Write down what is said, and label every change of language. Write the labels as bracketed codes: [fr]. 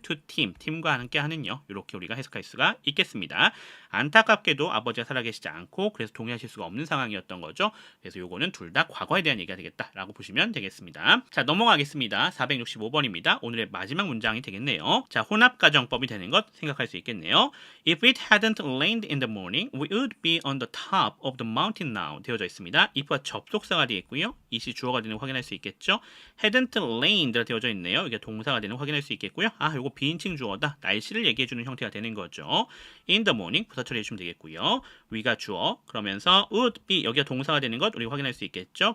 [en] To Tim, [ko] 팀과 함께하는요. 이렇게 우리가 해석할 수가 있겠습니다. 안타깝게도 아버지가 살아계시지 않고 그래서 동의하실 수가 없는 상황이었던 거죠. 그래서 요거는 둘 다 과거에 대한 얘기가 되겠다라고 보시면 되겠습니다. 자, 넘어가겠습니다. 465번입니다. 오늘의 마지막 문장이 되겠네요. 자, 혼합가정법이 되는 것 생각할 수 있겠네요. [en] If it hadn't rained in the morning, we would be on the top of the mountain now. [ko] 되어져 있습니다. if가 접속사가 되겠고요. it이 주어가 되는 거 확인할 수 있겠죠. [en] hadn't rained [ko] 되어져 있네요. 이게 동사가 되는 거 확인할 수 있겠고요. 아, 요거 비인칭 주어다. 날씨를 얘기해주는 형태가 되는 거죠. [en] in the morning [ko] 부사 처리해 주시면 되겠고요. we가 주어, 그러면서 [en] would be [ko] 여기가 동사가 되는 것 우리가 확인할 수 있겠죠.